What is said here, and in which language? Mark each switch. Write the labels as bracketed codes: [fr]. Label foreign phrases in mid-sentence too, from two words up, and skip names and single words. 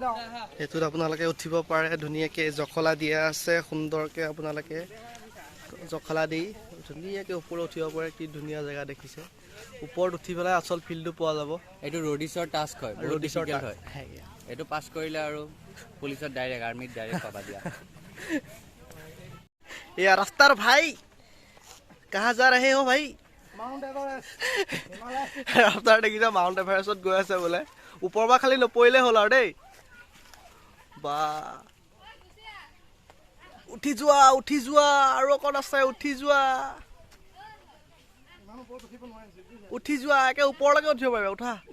[as] সেইটোত আপোনালোকে উঠিব পাৰে, ধুনীয়াকৈ জখলা দিয়া আছে, সুন্দৰকৈ আপোনালোকে জখলা দি ধুনীয়াকৈ ওপৰত উঠিব পাৰে। কি ধুনীয়া জেগা দেখিছে, ওপৰত উঠি পেলাই আচল ফিল্ডটো পোৱা যাব। এইটো ৰডিছৰ টাস্ক হয়, ৰডিছৰ হয়। এইটো পাছ কৰিলে আৰু পুলিচত ডাইৰেক্ট, আৰ্মিত ডাইৰেক্ট পাবা দিয়া। [hi] ये रास्तार भाई कहाँ जा रहे हो भाई? माउंट एवरेस्ट। [as] ৰাস্তাৰ দেখিছা মাউণ্ট এভাৰেষ্টত গৈ আছে বোলে। ওপৰৰ পৰা খালি নপৰিলে হ'ল আৰু দেই। বা উঠি যোৱা আৰু অকণ আছে, উঠি যোৱা একে ওপৰলৈকে উঠিব পাৰিবা, উঠা।